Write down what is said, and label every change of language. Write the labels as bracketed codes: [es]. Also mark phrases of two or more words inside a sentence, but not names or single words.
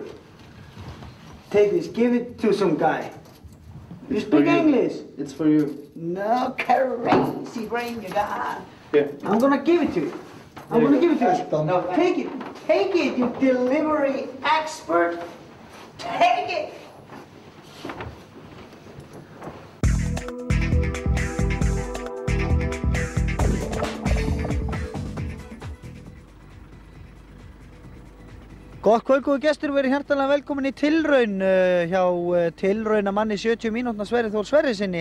[en] Take this, give it to some guy. You speak English? It's for you. No, crazy brain you got. Here. I'm gonna give it to you. I'm gonna give it to you. No, take it. Take it, you delivery expert. Take it. [is] Gott kvöld, góðu gestur, verið hjartanlega velkomin í tilraun hjá tilraunamanni 70 mínútna Sverrir Þór Sverrissyni.